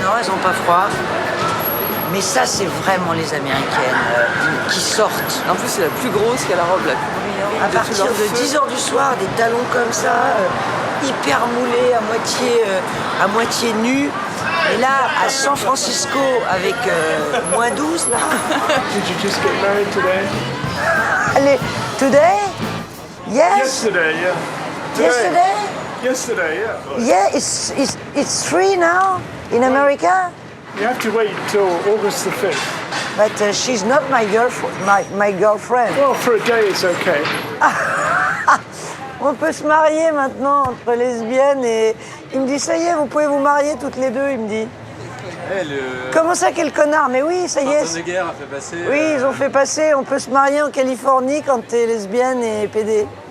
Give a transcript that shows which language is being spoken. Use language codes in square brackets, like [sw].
[fr] Non, elles n'ont pas froid. Mais ça, c'est vraiment les Américaines qui sortent. En plus, c'est la plus grosse qui a la robe la plus brillante. À partir de 10h du soir, des talons comme ça, hyper moulés, à moitié nus. Et là, à San Francisco, avec moins 12, là. [en] Did you just get married today? Allez, today? Yes? Yesterday, yeah. Yesterday? Yesterday, yeah. Yeah, it's 3 now in America. You have to wait until August the 5th. But she's not my girlfriend. Well, for a day, it's okay. [fr] On peut se marier maintenant entre lesbiennes et... Il me dit, ça y est, vous pouvez vous marier toutes les deux, il me dit. Comment ça, quel connard? Mais oui, ça y est. de guerre a fait passer. Oui, ils ont fait passer, on peut se marier en Californie quand t'es lesbienne et PD.